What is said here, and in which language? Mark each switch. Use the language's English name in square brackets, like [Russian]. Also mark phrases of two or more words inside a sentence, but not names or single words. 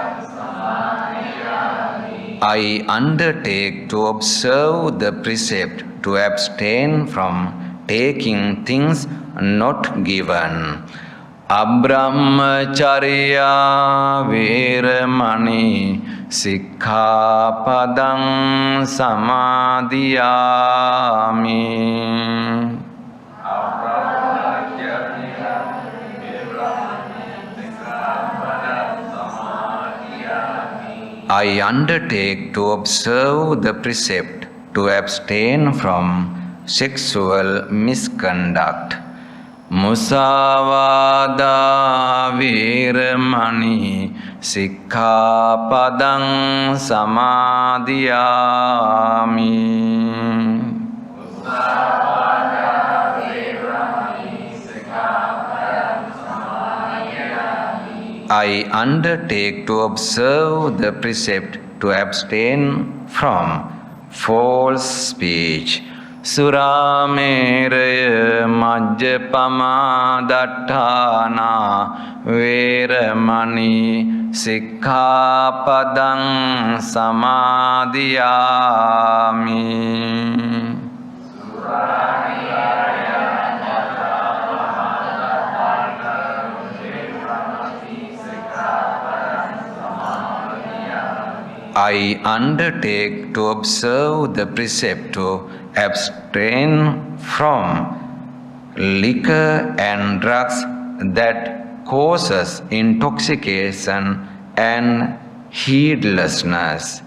[English] I undertake to observe the precept to abstain from taking things not given. [Pali] Abrahmacharya veramani sikkhapadang samadhiyami. [English] I undertake to observe the precept to abstain from sexual misconduct. [Pali] Musavada veramani sikkhapadang samadhiyami. [English] I undertake to observe the precept to abstain from false speech. [Pali] Surameraya majjapama dattana veramani sikkhapadang samadhiyami. [English] I undertake to observe the precept to abstain from liquor and drugs that causes intoxication and heedlessness.